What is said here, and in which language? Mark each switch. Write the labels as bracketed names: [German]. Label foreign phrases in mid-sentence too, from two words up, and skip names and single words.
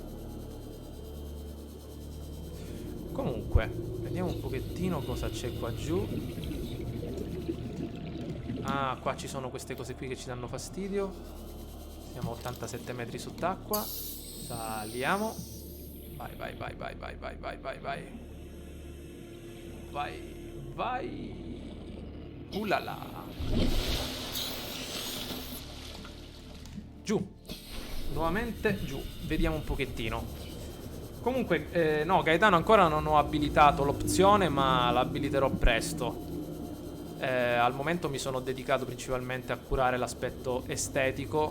[Italian] Comunque vediamo un pochettino cosa c'è qua giù. Ah, qua ci sono queste cose qui che ci danno fastidio. Siamo a 87 metri sott'acqua. Saliamo. Vai, vai, vai, vai, vai, vai, vai, vai, vai. Vai, vai. Ulala. Giù. Nuovamente giù. Vediamo un pochettino. Comunque, no, Gaetano ancora non ho abilitato l'opzione, ma l'abiliterò presto. Al momento mi sono dedicato principalmente a curare l'aspetto estetico.